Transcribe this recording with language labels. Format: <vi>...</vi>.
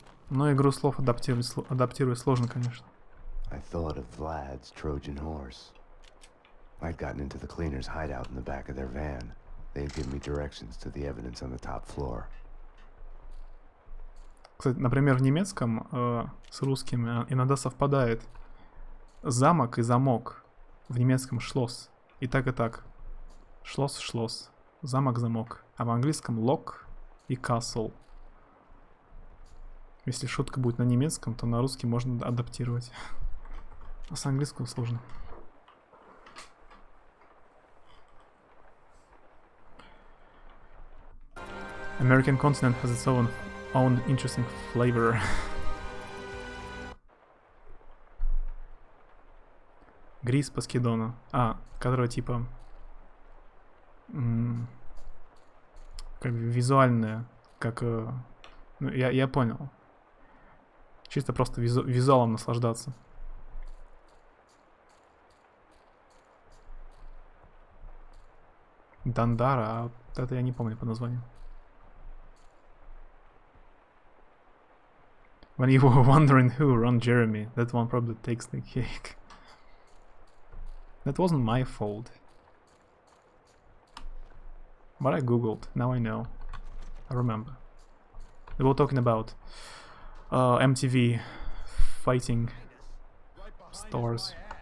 <ru>Но игру слов адаптировать сложно, конечно.</ru> <en>I thought of Vlad's Trojan horse. I'd gotten into the cleaners' hideout in the back of their van. They'd give me directions to the evidence on the top floor.</en> <ru>Кстати, например, в немецком с русским иногда совпадает замок и замок. В немецком шлосс. И так. Шлосс. Замок-замок. А в английском lock и castle. Если шутка будет на немецком, то на русский можно адаптировать. А с английского сложно.</ru> <en>American continent has its own interesting flavor.</en> <ru>Грис по скидону. Которая типа... как визуальная, как... ну, я понял. Чисто просто визуалом наслаждаться. Дандара, а вот это я не помню по названию.</ru> <en>When you were wondering who run Jeremy, that one probably takes the cake. That wasn't my fault. But I googled, now I know. I remember. They were talking about MTV fighting stars.</en>